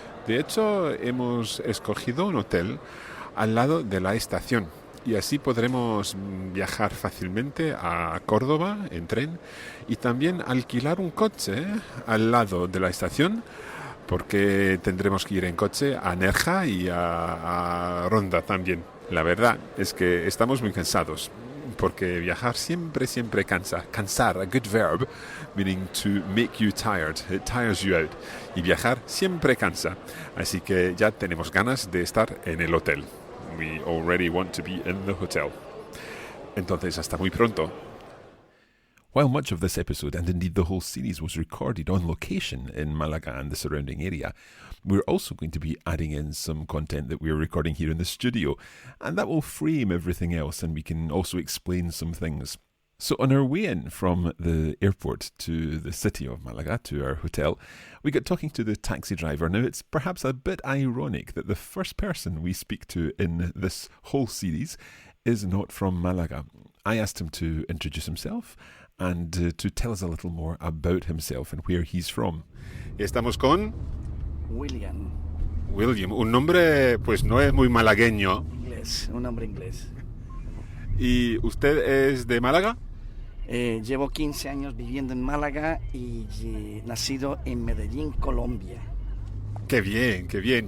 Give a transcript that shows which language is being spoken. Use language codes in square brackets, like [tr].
[es] De hecho, hemos escogido un hotel al lado de la estación y así podremos viajar fácilmente a Córdoba en tren y también alquilar un coche al lado de la estación, porque tendremos que ir en coche a Nerja y a Ronda también. La verdad es que estamos muy cansados, porque viajar siempre cansa. [en] Cansar, a good verb, meaning to make you tired. It tires you out. [es] Y viajar siempre cansa. Así que ya tenemos ganas de estar en el hotel. [en] We already want to be in the hotel. [es] Entonces, hasta muy pronto. [en] While much of this episode, and indeed the whole series, was recorded on location in Malaga and the surrounding area, we're also going to be adding in some content that we're recording here in the studio, and that will frame everything else, and we can also explain some things. So on our way in from the airport to the city of Malaga, to our hotel, we got talking to the taxi driver. Now, it's perhaps a bit ironic that the first person we speak to in this whole series is not from Malaga. I asked him to introduce himself and to tell us a little more about himself and where he's from. [es] Estamos con William, un nombre pues no es muy malagueño. inglés, un nombre inglés. ¿Y usted es de Málaga? Llevo 15 años viviendo en Málaga y nacido en Medellín, Colombia. Qué bien, qué bien.